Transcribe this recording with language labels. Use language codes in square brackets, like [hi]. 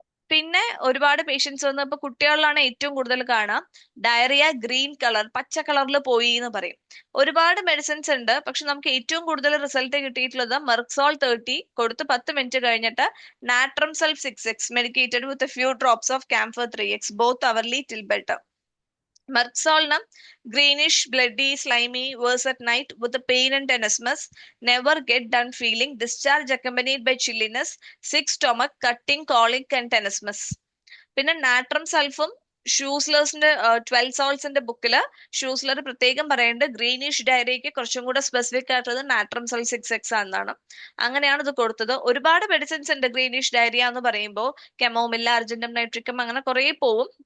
[ml] പിന്നെ ഒരുപാട് പേഷ്യൻസ് വന്ന് ഇപ്പൊ കുട്ടികളിലാണ് ഏറ്റവും കൂടുതൽ കാണാം ഡയറിയ ഗ്രീൻ കളർ, പച്ച കളറിൽ പോയി എന്ന് പറയും. ഒരുപാട് മെഡിസിൻസ് ഉണ്ട്, പക്ഷെ നമുക്ക് ഏറ്റവും കൂടുതൽ റിസൾട്ട് കിട്ടിയിട്ടുള്ളത് മെർക്സോൾ 30 കൊടുത്ത് 10 മിനിറ്റ് കഴിഞ്ഞിട്ട് നാട്രം സൾഫ് 6x [en] Medicated with few drops of camphor 3x both hourly till better. മെർക്സോളിന് greenish, bloody, slimy, worse at night with the pain and tenesmus, never get done feeling, discharge accompanied by chilliness, sick stomach, cutting, colic and tenesmus. [ml] പിന്നെ നാട്രം സൾഫും ഷൂസ്ലേഴ്സിന്റെ 12 സോൾസിന്റെ ബുക്കില് ഷൂസ്ലർ പ്രത്യേകം പറയുന്നുണ്ട് greenish ഡയറിയയ്ക്ക് കുറച്ചും കൂടെ specific ആയിട്ടുള്ളത് നാട്രം സൾ 6x എന്നാണ്. അങ്ങനെയാണ് ഇത് കൊടുത്തത്. ഒരുപാട് മെഡിസിൻസ് ഉണ്ട് ഗ്രീനിഷ് ഡയറിയ എന്ന് പറയുമ്പോൾ, കെമോമില്ല, അർജന്റം നൈട്രിക്കം, അങ്ങനെ കുറെ പോവും.